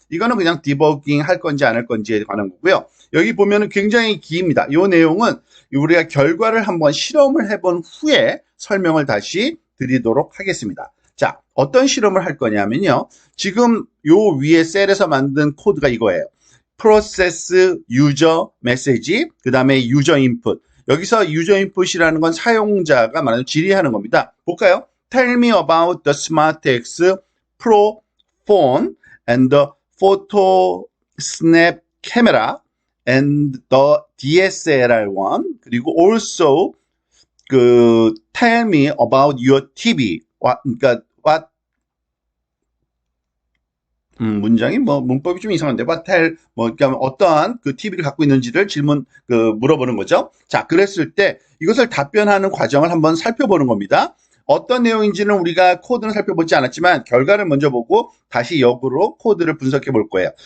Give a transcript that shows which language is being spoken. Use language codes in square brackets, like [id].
[ko] 이거는 그냥 디버깅 할 건지 안 할 건지에 관한 거고요. 여기 보면은 굉장히 깁니다. 이 내용은 우리가 결과를 한번 실험을 해본 후에 설명을 다시 드리도록 하겠습니다. 자, 어떤 실험을 할 거냐면요. 지금 요 위에 셀에서 만든 코드가 이거예요. process user message, 그 다음에 user input. 여기서 user input이라는 건 사용자가 말하는 질의하는 겁니다. 볼까요? [en] Tell me about the SmartX Pro phone and the photo snap camera and the DSLR one. [ko] 그리고 [en] also tell me about your TV. [ko] 그러니까 문장이 문법이 좀 이상한데 그러니까 어떠한 TV를 갖고 있는지를 물어보는 거죠. 자, 그랬을 때 이것을 답변하는 과정을 한번 살펴보는 겁니다. 어떤 내용인지는 우리가 코드는 살펴보지 않았지만 결과를 먼저 보고 다시 역으로 코드를 분석해 볼 거예요.